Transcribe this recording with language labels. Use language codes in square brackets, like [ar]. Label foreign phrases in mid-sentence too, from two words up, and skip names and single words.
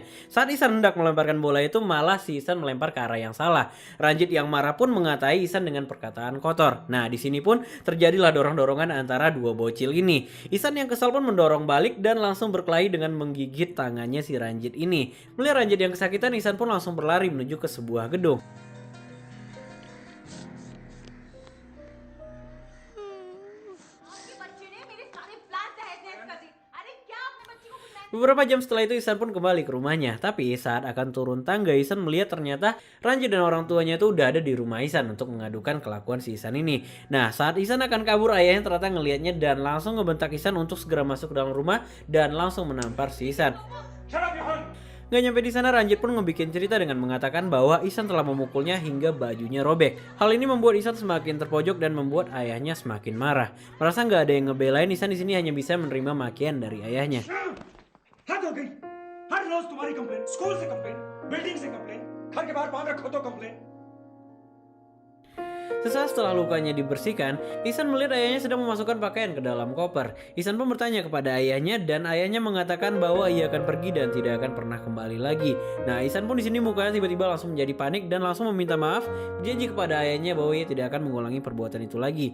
[id] Saat Ihsan hendak melemparkan bola itu malah si Ihsan melempar ke arah yang salah. Ranjit yang marah pun mengatai Ihsan dengan perkataan kotor. Nah, di sini pun terjadilah dorong-dorongan antara dua bocil ini. Ihsan yang kesal pun mendorong balik dan langsung berkelahi dengan menggigit tangannya si Ranjit ini. Melihat Ranjit yang kesakitan, Ihsan pun langsung berlari menuju ke sebuah gedung. [hi] आपके बच्चे ने मेरे सारे प्लान तहस-नहस कर दिए। अरे क्या अपने बच्चे को कुछ नया [id] Beberapa jam setelah itu Ihsan pun kembali ke rumahnya. Tapi saat akan turun tangga, Ihsan melihat ternyata Ranjit dan orang tuanya itu udah ada di rumah Ihsan untuk mengadukan kelakuan si Ihsan ini. Nah, saat Ihsan akan kabur, ayahnya ternyata ngelihatnya dan langsung ngebentak Ihsan untuk segera masuk ke dalam rumah dan langsung menampar si Ihsan. Gak nyampe di sana, Ranjit pun ngebikin cerita dengan mengatakan bahwa Ihsan telah memukulnya hingga bajunya robek. Hal ini membuat Ihsan semakin terpojok dan membuat ayahnya semakin marah. Merasa nggak ada yang ngebelain, Ihsan di sini hanya bisa menerima makian dari ayahnya. [hi] हद हो गई। हर रोज तुम्हारी कंप्लेन, स्कूल से कंप्लेन, बिल्डिंग से कंप्लेन, घर के बाहर पाँव रखो तो कंप्लेन। [id] Sesaat setelah lukanya dibersihkan, Ihsan melihat ayahnya sedang memasukkan pakaian ke dalam koper. Ihsan pun bertanya kepada ayahnya dan ayahnya mengatakan bahwa ia akan pergi dan tidak akan pernah kembali lagi. Nah, Ihsan pun di sini mukanya tiba-tiba langsung menjadi panik dan langsung meminta maaf, berjanji kepada ayahnya bahwa ia tidak akan mengulangi perbuatan itu lagi.